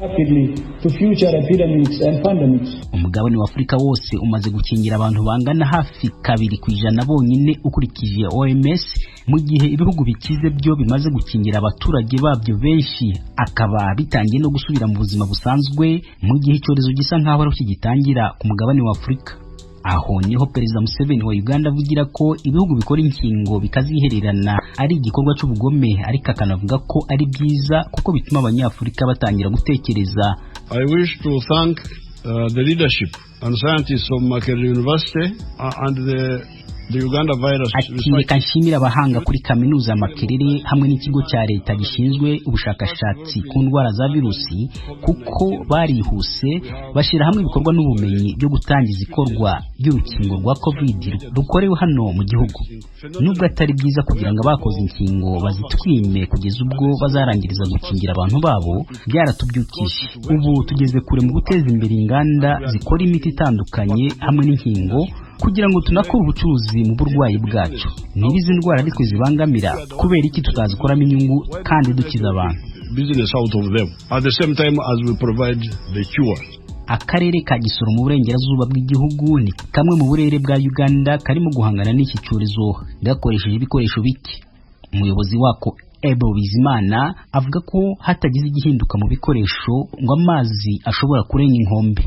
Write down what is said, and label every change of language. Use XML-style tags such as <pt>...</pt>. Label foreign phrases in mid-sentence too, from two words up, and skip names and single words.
<rw>Umugabane wa Afurika wose umaze gukingira abantu bangana hafi 2% bonyine ukurikije OMS, mu gihe ibihugu bikize byo bimaze gukingira abaturage babyo benshi, akaba bitangiye no gusubira mu buzima busanzwe, mu gihe icyorezo gisa nk'aho ari kigitangira ku mugabane wa Afurika. Aho niho Perezida Museveni wa Uganda avugira ko ibihugu bikora inkingo bikazihererana ari igikorwa cy'ubugome, ariko akanavuga ko ari byiza kuko bituma abanyafurika batangira gutekereza.</rw> <en>I wish to thank the leadership and scientists of Makerere University and the Uganda virus.</en> <rw>Reka nshimira abahanga kuri kaminuza ya Makerere hamwe n'ikigo cya leta gishinzwe ubushakashatsi ku ndwara za virusi, kuko barihuse bashyira hamwe ibikorwa n'ubumenyi byo gutangiza ikorwa ry'urukingo rwa COVID rukorewe hano mu gihugu. Nubwo atari byiza kugira ngo abakoze inkingo bazitwime kugeza ubwo bazarangiriza gukingira abantu babo, byaratubyukije. Ubu tugeze kure mu guteza imbere inganda zikora imiti itandukanye hamwe n'inkingo, kugira ngo tunakore ubucuruzi mu burwayi bwacu. Niba izi ndwara ari twe zibangamira, kubera iki tutazikoramo inyungu kandi dukiza abantu?</rw> <en>Business out of them at the same time as we provide the cure.</en> <rw>Akarere ka Gisoro mu burengerazuba bw'igihugu ni kamwe mu burere bwa Uganda karimo guhangana n'iki cyorezo gakoresheje ibikoresho bike. Umuyobozi wako Ebo Bizimana avuga ko hatagize igihinduka mu bikoresho ngo amazi ashobora kurenga inkombe.</rw>